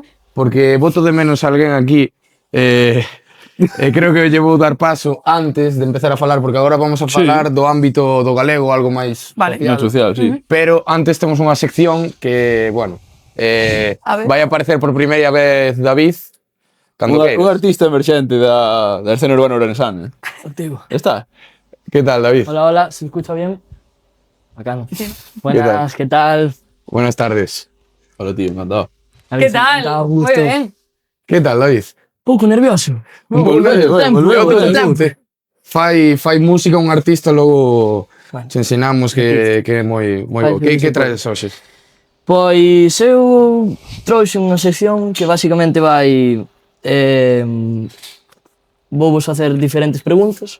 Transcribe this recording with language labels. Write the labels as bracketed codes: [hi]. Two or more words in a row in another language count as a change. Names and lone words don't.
[gl] Porque voto de menos a alguén aquí. Creo que lle vou dar paso antes de empezar a falar, porque agora vamos a falar do ámbito do galego, algo máis Vale. Non social, sí. Pero antes temos unha sección que, bueno, A ver. vai aparecer por primeira vez David, cando Un queiras. artista emerxente da escena urbana ourensana. Activo. Está. Que tal, David? [es] Hola, hola, ¿se escucha bien? Bacano. tal? Buenas, ¿qué tal? Buenas tardes. Hola, tío, encantado. [gl] Que tal? Moi ben. Que tal, David? Pouco nervioso. Fai música un artista, logo Bueno. te ensinamos que é moi Fai bo. Que música. traes hoxe? Pois eu trouxe unha sección que basicamente vai vou vos facer diferentes preguntas